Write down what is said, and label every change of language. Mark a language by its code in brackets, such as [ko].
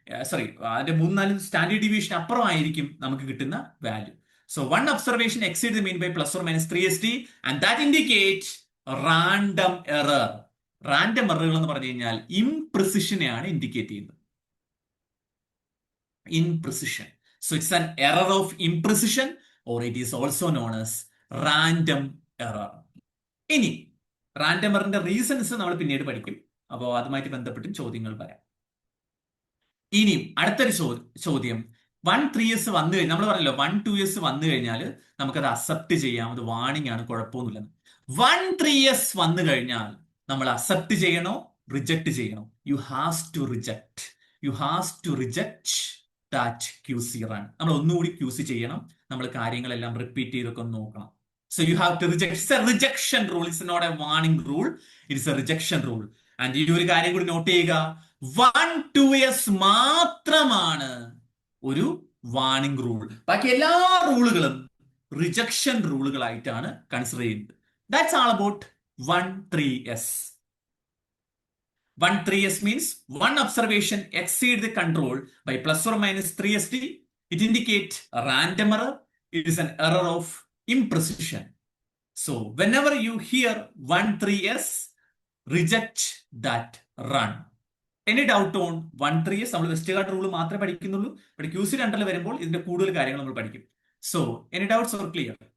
[ml] Sorry, അതിന്റെ 3-4 standard deviation അപ്പുറമായിരിക്കും നമുക്ക് കിട്ടുന്ന value. [en] So one observation exceed the mean by +or -3st and that indicate random error. [ml] Random എററുകൾ എന്ന് പറഞ്ഞു കഴിഞ്ഞാൽ ഇംപ്രിസിഷനെയാണ് indicate ചെയ്യുന്നത്. [en] Imprecision. So it's an error of imprecision, or it is also known as random error. [ml] ഇനി random എററിന്റെ reasons നമ്മൾ പിന്നീട് പഠിക്കും. അപ്പോൾ അതുമായിട്ട് ബന്ധപ്പെട്ട് ചോദ്യങ്ങൾ വരാം. ഇനി അടുത്തൊരു ചോദ്യം, 1 3s വന്നു കഴിഞ്ഞാൽ നമ്മൾ പറഞ്ഞല്ലോ 1 2s വന്നു കഴിഞ്ഞാൽ നമുക്കത് അക്സെപ്റ്റ് ചെയ്യാം, അത് വാണിംഗ് ആണ്, കുഴപ്പമൊന്നുമില്ല. 1 3s വന്നു കഴിഞ്ഞാൽ നമ്മൾ അക്സെപ്റ്റ് ചെയ്യണോ റിജക്ട് ചെയ്യണോ? [en] You has to reject. You has to reject that QC run. [ml] നമ്മൾ ഒന്നുകൂടി QC ചെയ്യണം, നമ്മൾ കാര്യങ്ങളെല്ലാം റിപ്പീറ്റ് ചെയ്തൊക്കെ നോക്കണം. [en] So you have to reject. It's a rejection rule. It's not a warning rule. It is a rejection rule. [ml] And ഈ ഒരു കാര്യം കൂടി നോട്ട് ചെയ്യുക, 1 2s മാത്രമാണ് ഒരു വാണിംഗ് റൂൾ. ബാക്കി എല്ലാ റൂളുകളും റിജക്ഷൻ റൂളുകളായിട്ടാണ് കൺസിഡർ ചെയ്യുന്നത്. [en] That's all about 1 3s. 1 3s means one observation exceed the control by +or-3st. It indicates a random error. It is an error of imprecision. So whenever you hear 1 3s, reject that run. Any doubt on 1 3s? [ml] നമ്മൾ Westergaard rule മാത്രമേ പഠിക്കുന്നുള്ളൂ. പക്ഷേ QC രണ്ടിൽ വരുമ്പോൾ ഇതിന്റെ കൂടുതൽ കാര്യങ്ങൾ നമ്മൾ പഠിക്കും. [en] So any doubts or clear?